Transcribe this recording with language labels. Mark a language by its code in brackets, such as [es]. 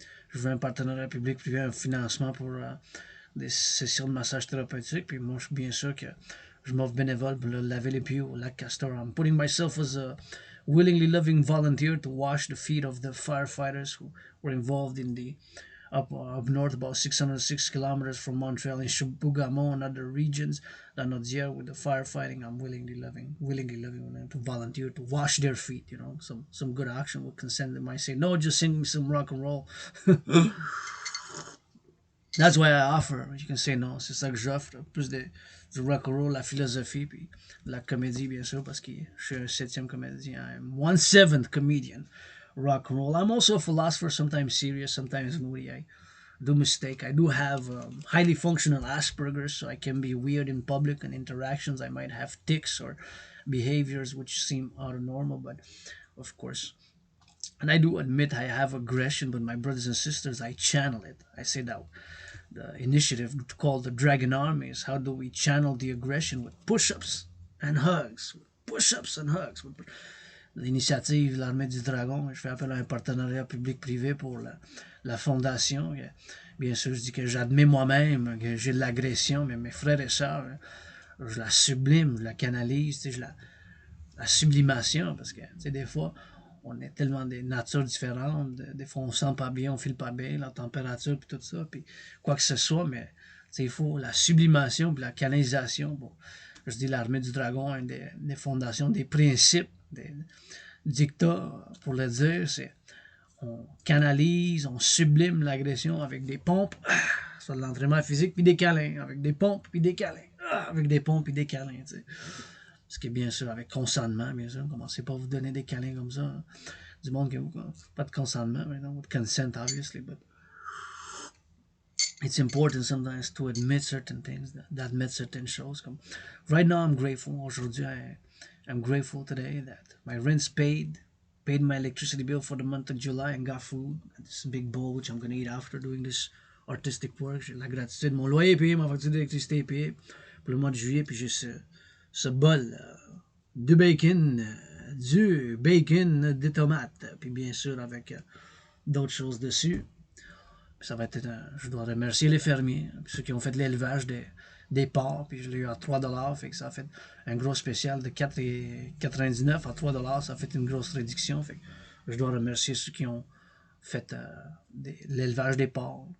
[fr] Je veux un partenariat public-privé, un financement pour des sessions de massage thérapeutique, puis moi, je suis bien sûr que je m'offre bénévole pour laver les pieds au lac Castor. [en] I'm putting myself as a willingly loving volunteer to wash the feet of the firefighters who were involved in the up north, about 606 kilometers from Montreal, in Chibougamau and other regions. La Nodière with the firefighting. I'm willingly loving to volunteer to wash their feet. You know, some good action will consent. They might say no, just sing me some rock and roll. That's why I offer. You can say no. [fr] C'est ça que j'offre. Plus du rock and roll, la philosophie, puis la comédie, bien sûr, parce que je suis un 7e comédien. [en] I'm 1/7 comedian. Rock and roll. I'm also a philosopher, sometimes serious, sometimes moody. I do mistake. I do have highly functional Asperger's, so I can be weird in public and interactions. I might have tics or behaviors which seem out of normal, but of course, and I do admit I have aggression, but my brothers and sisters, I channel it. I say that the initiative called the Dragon Armies, how do we channel the aggression with push-ups and hugs? Push-ups and hugs. [fr] L'initiative l'Armée du Dragon, je fais appel à un partenariat public-privé pour la fondation. Bien sûr, je dis que j'admets moi-même que j'ai de l'agression, mais mes frères et sœurs, je la sublime, je la canalise, la sublimation, parce que des fois, on est tellement des natures différentes, des fois on sent pas bien, on file pas bien, la température puis tout ça, puis quoi que ce soit, mais il faut la sublimation puis la canalisation. Bon, je dis l'armée du dragon, une des fondations, des principes, des dictats, pour le dire, c'est on canalise, on sublime l'agression avec des pompes, soit de l'entraînement physique, puis des câlins, avec des pompes, puis des câlins, avec des pompes, puis des câlins, tu sais. Ce qui est bien sûr avec consentement, bien sûr. Commencez pas à vous donner des câlins comme ça. Hein. Du monde qui n'a pas de consentement, mais non, [en] with consent, obviously. But it's important sometimes to admit certain things, that admit certain shows. Comme, right now, I'm grateful. Aujourd'hui, I'm grateful today that my rent's paid my electricity bill for the month of July, and got food. This big bowl, which I'm going to eat after doing this artistic work. [fr] J'ai la gratitude. Mon loyer est payé, ma facture d'électricité est payée pour le mois de juillet, puis j'ai ce bol de bacon, du bacon, des tomates, puis bien sûr avec d'autres choses dessus. Puis ça va être, je dois remercier les fermiers, ceux qui ont fait l'élevage des porcs, puis je l'ai eu à 3$, fait que ça a fait un gros spécial de 4,99 à 3$, ça a fait une grosse réduction, fait que je dois remercier ceux qui ont fait l'élevage des porcs.